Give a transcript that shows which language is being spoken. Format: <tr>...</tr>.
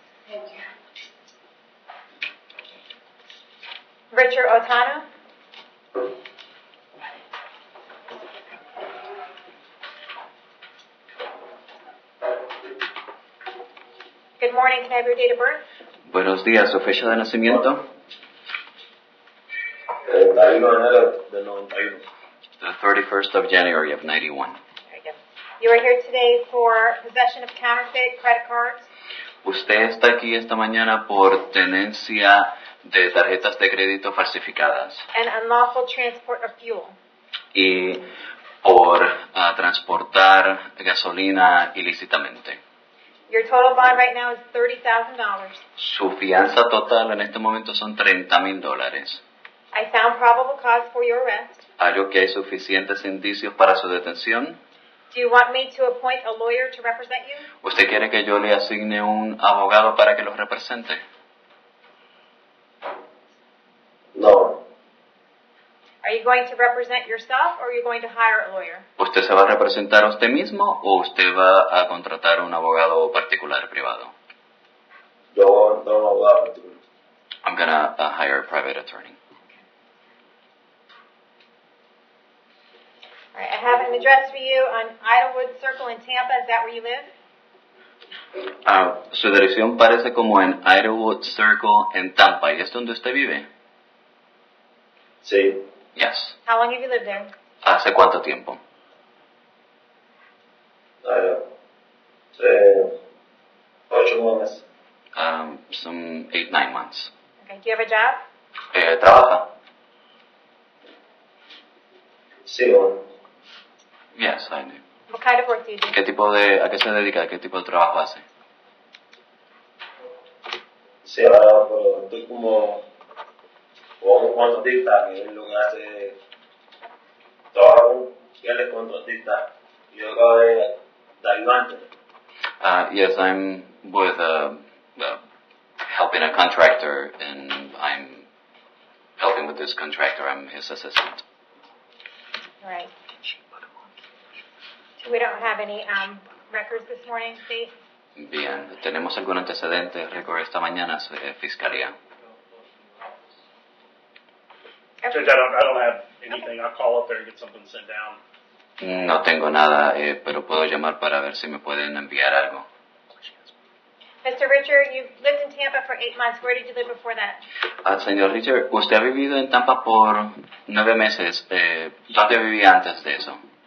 <en>Thank you. Richard Otano. Good morning. Can I have your date of birth?</en> <es>Buenos días, ¿su fecha de nacimiento? 31 de enero del 91.</es> <en>The 31st of January of 91. Very good. You are here today for possession of counterfeit credit cards.</en> <es>Usted está aquí esta mañana por tenencia de tarjetas de crédito falsificadas</es> <en>And unlawful transport of fuel.</en> <es>y por transportar gasolina ilícitamente.</es> <en>Your total bond right now is $30,000.</en> <es>Su fianza total en este momento son $30,000.</es> <en>I found probable cause for your arrest.</en> <es>Hallo que hay suficientes indicios para su detención.</es> <en>Do you want me to appoint a lawyer to represent you?</en> <es>¿Usted quiere que yo le asigne un abogado para que los represente? No,</es> <en>Are you going to represent yourself or are you going to hire a lawyer?</en> <es>¿Usted se va a representar a usted mismo o usted va a contratar un abogado particular privado? yo no voy a particular.</es> <en>I'm gonna hire a private attorney. All right, I have an address for you on Idlewood Circle in Tampa. Is that where you live?</en> <es>Su dirección parece como en Idlewood Circle en Tampa. ¿Y es donde usted vive? Sí,</es> <en>Yes. How long have you lived there?</en> <es>¿Hace cuánto tiempo? hace 8 meses.</es> <en>Some 8-9 months. Okay, do you have a job?</en> <es>¿Trabaja? Sí, bueno.</es> <en>Yes, I do. What kind of work do you do?</en> <es>¿A qué se dedica? ¿Qué tipo de trabajo hace? Sí, ahora pero estoy como un contratista, que es lo que hace, trabaja con él es contratista, y yo acabo de ayudante.</es> <en>Yes, I'm with helping a contractor, and I'm helping with this contractor. I'm his assistant. All right. We don't have any records this morning, Steve?</en> <es>Bien, ¿tenemos algún antecedente, récord esta mañana, Fiscalía?</es> <en>Okay. Judge, I don't have anything. I'll call up there and get something sent down.</en> <es>No tengo nada, pero puedo llamar para ver si me pueden enviar algo.</es> <en>Mr. Richard, you've lived in Tampa for 8 months. Where did you live before that?</en> <es>Señor Richard, usted ha vivido en Tampa por 9 meses. ¿Dónde vivía antes de eso?</es>